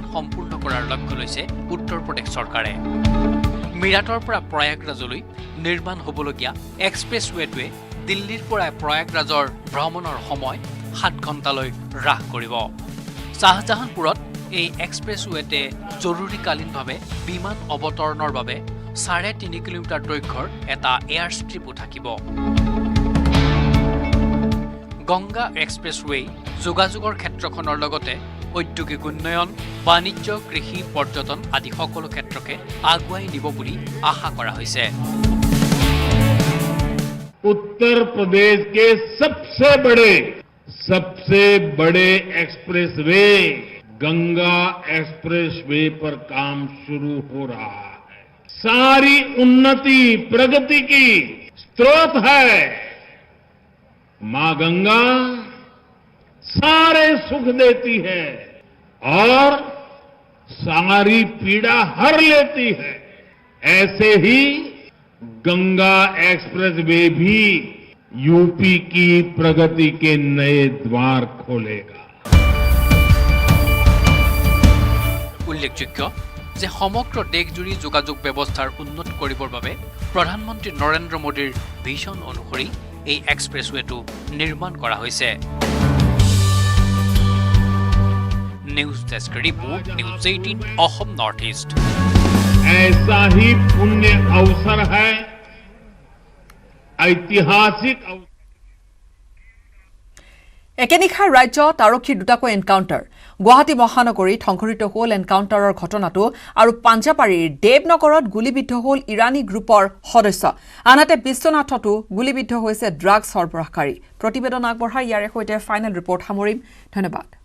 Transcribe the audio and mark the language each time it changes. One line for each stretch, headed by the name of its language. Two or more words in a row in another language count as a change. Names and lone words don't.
Assamese: সম্পূৰ্ণ কৰাৰ লক্ষ্য লৈছে উত্তৰ প্ৰদেশ চৰকাৰে মিৰাটৰ পৰা প্ৰয়াগৰাজলৈ নিৰ্মাণ হ'বলগীয়া এক্সপ্ৰেছৱেটোৱে দিল্লীৰ পৰা প্ৰয়াগৰাজৰ ভ্ৰমণৰ সময় 7 ঘণ্টালৈ হ্ৰাস কৰিব শাহজাহানপুৰত এই এক্সপ্ৰেছৱেতে জৰুৰীকালীনভাৱে বিমান অৱতৰণৰ বাবে 3.5 কিলোমিটাৰ দৈৰ্ঘ্যৰ এটা
English: air strip
Assamese: থাকিব গংগা এক্সপ্ৰেছৱে যোগাযোগৰ ক্ষেত্ৰখনৰ লগতে ঔদ্যোগিক উন্নয়ন বাণিজ্য কৃষি পৰ্যটন আদি সকলো ক্ষেত্ৰকে আগুৱাই নিব বুলি আশা কৰা হৈছে
Hindi: उत्तर प्रदेश के सबसे बड़े एक्सप्रेसवे गंगा एक्सप्रेसवे पर काम शुरू हो रहा है सारी उन्नति प्रगति की स्रोत है मां गंगा सारे सुख देती है और सारी पीड़ा हर लेती है ऐसे ही गंगा एक्सप्रेसवे भी यूपी की प्रगति के नए द्वार खोलेगा
Assamese: উল্লেখযোগ্য যে সমগ্ৰ দেশজুৰি যোগাযোগ ব্যৱস্থাৰ উন্নত কৰিবৰ বাবে প্ৰধানমন্ত্ৰী নৰেন্দ্ৰ মোদীৰ ভিজন অনুসৰি এই এক্সপ্ৰেছৱেটো নিৰ্মাণ কৰা হৈছে
English: news desk report
Assamese: নিউজ 18 অসম নৰ্থ ইষ্ট
Hindi: ऐसा ही पुण्य अवसर है ऐतिहासिक
Assamese: একেনিশাৰ ৰাজ্যত আৰক্ষীৰ দুটাকৈ এনকাউণ্টাৰ গুৱাহাটী মহানগৰীত সংঘটিত হ'ল এনকাউণ্টাৰৰ ঘটনাটো আৰু পাঞ্জাবাৰীৰ দেৱনগৰত গুলীবিদ্ধ হ'ল ইৰানী গ্ৰুপৰ সদস্য আনহাতে বিশ্বনাথতো গুলীবিদ্ধ হৈছে ড্ৰাগছ সৰবৰাহকাৰী প্ৰতিবেদন আগবঢ়াই ইয়াৰে সৈতে
English: final report
Assamese: সামৰিম ধন্যবাদ